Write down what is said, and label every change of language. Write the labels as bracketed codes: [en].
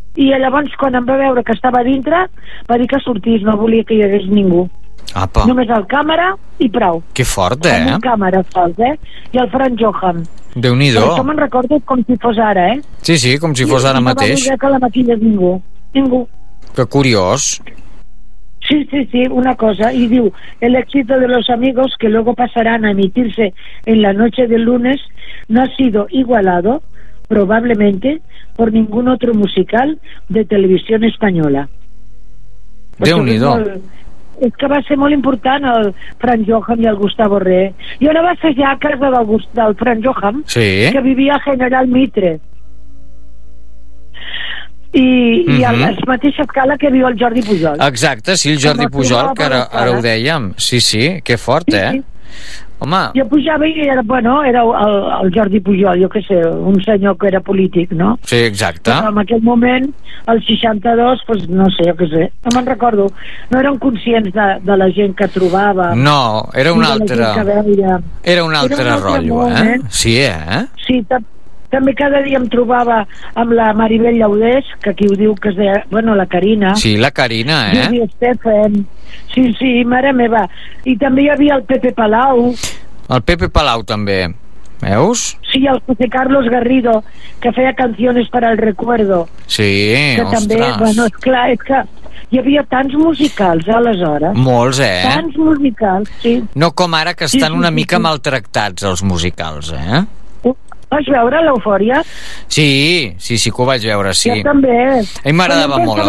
[ca] I llavors, quan em va veure que estava dintre, va dir que sortís, no volia que hi hagués ningú. Apa. Només el càmera i prou. Que fort, eh? Un càmera sols, eh? I el Frank Johan. Déu-n'hi-do. Però això me'n recordo com si fos ara, eh? Sí, sí, com si fos ara mateix. I no va dir que la maquilla és ningú. Ningú. Que curiós. Sí, sí, sí, una cosa. [es] I diu, el éxito de los amigos que luego pasarán a emitirse en la noche del lunes no ha sido igualado, probablemente, por ningún otro musical de Televisión Española. [ca] Déu-n'hi-do. És que va ser molt important el Frank Johan i el Gustavo Re. Jo anava a assajar a casa del Frank Johan, sí, que vivia a General Mitre. I, i a la mateixa escala que viu el Jordi Pujol. Exacte, sí, el Jordi Pujol, que ara ho dèiem. Sí, sí, que fort, eh? Sí, sí. Home. Jo pujava i era, bueno, era el Jordi Pujol, jo què sé, un senyor que era polític, no? Sí, exacte. Però en aquell moment, el 62, pues, no sé, jo què sé, no me'n recordo. No érem conscients de la gent que trobava. No, era un altre... Era un altre rotllo, eh? Sí, eh? Sí, també cada dia em trobava amb la Maribel Llaudés, que aquí ho diu que es deia, bueno, la Carina. Sí, la Carina, eh? Júlia Estefan. Sí, sí, mare meva. I també hi havia el Pepe Palau. El Pepe Palau també, veus? Sí, el José Carlos Garrido, que feia canciones para el recuerdo. Sí, que ostres. També, bueno, esclar, és que hi havia tants musicals aleshores. Molts, eh? Tants musicals, sí. No com ara, que estan una mica maltractats els musicals, eh? Vaig veure l'Eufòria? Sí, sí, sí que ho vaig veure, sí. Jo també. A mi m'agradava molt l'Eufòria.